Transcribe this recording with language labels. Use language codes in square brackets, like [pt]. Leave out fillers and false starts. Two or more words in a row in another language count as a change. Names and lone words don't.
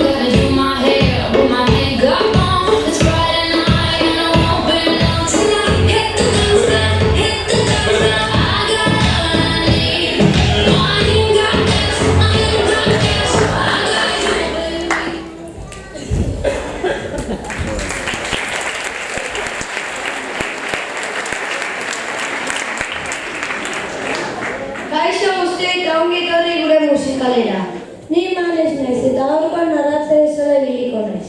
[en] Gotta do my hair, put my makeup on. It's Friday night and I won't be long. Tonight, hit the dance, hit the dance. I got all I need. No, I ain't got this, I ain't got this. I got you, baby. [eu] Kaixo guztioi eta ongi etorri gure musikalera. Ni Manes naiz eta gaurkoan narratze bezala ibiliko naiz.